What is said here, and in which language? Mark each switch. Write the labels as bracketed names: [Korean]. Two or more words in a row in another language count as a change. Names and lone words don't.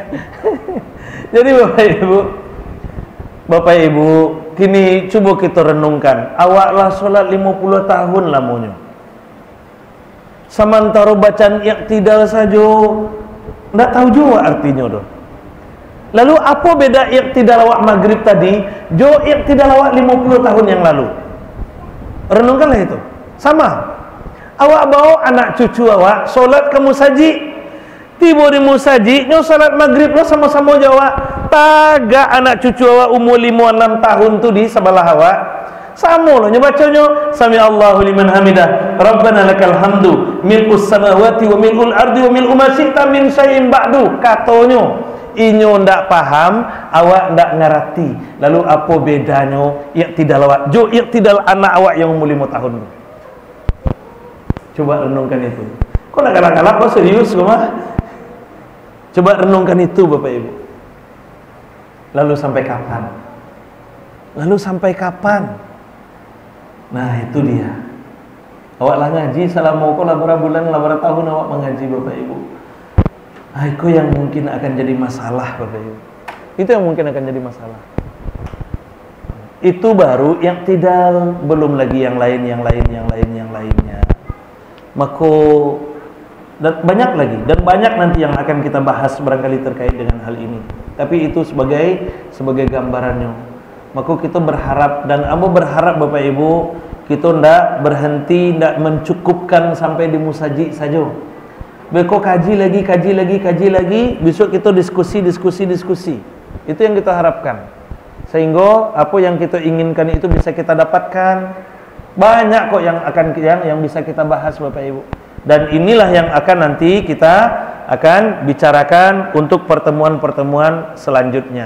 [Indonesian] Jadi Bapak Ibu, kini coba kita renungkan. [Minangkabau] Awaklah sholat 50 tahun lamanya. Sementara bacaan iktidal saja ndak tahu juga artinya doh. Lalu apa beda iktidal awak maghrib tadi jo iktidal awak 50 tahun yang lalu? [Indonesian] Renungkanlah itu. Sama. [Minangkabau] Awak bawa anak cucu awak sholat ke musaji. Tiba di musaji, nyo salat maghrib lo sama-sama jawab. Taga anak cucu awak umur 5-6 tahun tu di sebelah awak. Sama lo nyo bacanya [Arabic] سمع الله لمن حمده ربنا لك الحمد ملء السماوات وملء الأرض وملء ما شئت من شيء بعد. [Minangkabau] Katonyo inyo ndak paham, awak ndak ngerti. Lalu apa bedanya iktidal awak? Jo iktidal anak awak yang umur 5 tahun. Coba renungkan itu. Kok nak galak-galak kok serius kok mah? Coba renungkan itu Bapak Ibu. [Indonesian] Lalu sampai kapan? Nah itu dia. [Minangkabau] Awak lah ngaji selama kok lah bulan lah tahun awak mengaji Bapak Ibu. [Indonesian] Itu yang mungkin akan jadi masalah Bapak Ibu. Itu yang mungkin akan jadi masalah. Itu baru yang tidak, belum lagi yang lainnya. Maka dan banyak lagi, dan banyak nanti yang akan kita bahas barangkali terkait dengan hal ini. Tapi itu sebagai gambarannya. Maka kita berharap, dan Amba berharap Bapak Ibu, kita ndak berhenti, ndak mencukupkan sampai di musaji saja. [Minangkabau] Beko kaji lagi, besok kita diskusi. [Indonesian] Itu yang kita harapkan. Sehingga apa yang kita inginkan itu bisa kita dapatkan. Banyak kok yang bisa kita bahas Bapak Ibu. Dan inilah yang akan nanti kita akan bicarakan untuk pertemuan-pertemuan selanjutnya.